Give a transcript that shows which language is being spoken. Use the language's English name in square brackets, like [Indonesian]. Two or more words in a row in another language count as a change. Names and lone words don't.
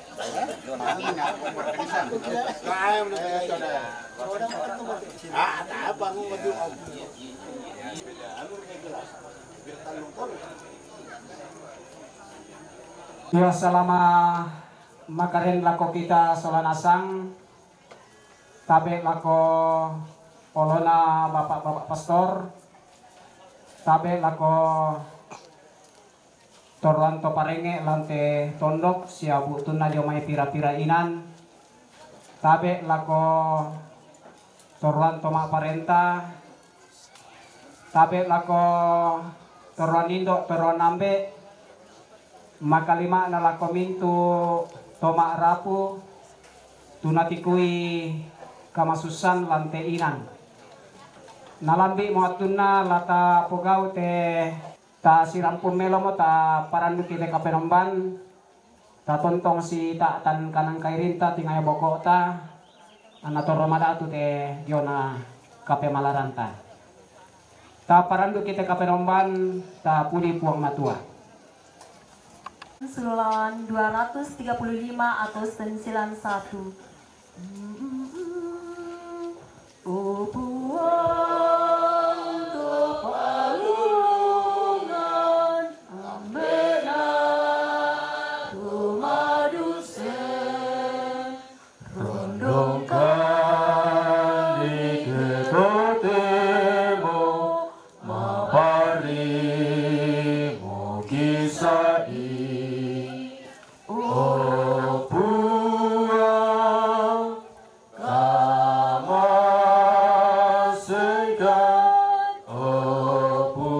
[Toraja-Sa'dan] Ya, selama makarin lako kita solanasang tabe lako olona [Indonesian] bapak-bapak pastor [Toraja-Sa'dan] tabe lako torlanto parenge lante tondok siabu tunna jomai pira-pira inan tabe lako torlanto mak parenta tabe lako torlanindo torlanambe makalima na lakomintu toma rapu tunatikui kamasusan lante inan nalambi moatuna lata pugau te ta sirampun melomo ta parandu kite kapenomban ta tontong si ta tan kanang kairinta tingaya boko ta anato romadatu te jona kape malaranta ta parandu kite kapenomban ta pudi puang matua [Indonesian] Sulawan 235 atau stensilan 1. [Toraja-Sa'dan] Oh puang topalungan ambena tumaduse rondongkan di ketemu mapari mukisai oh puang kamasekan oh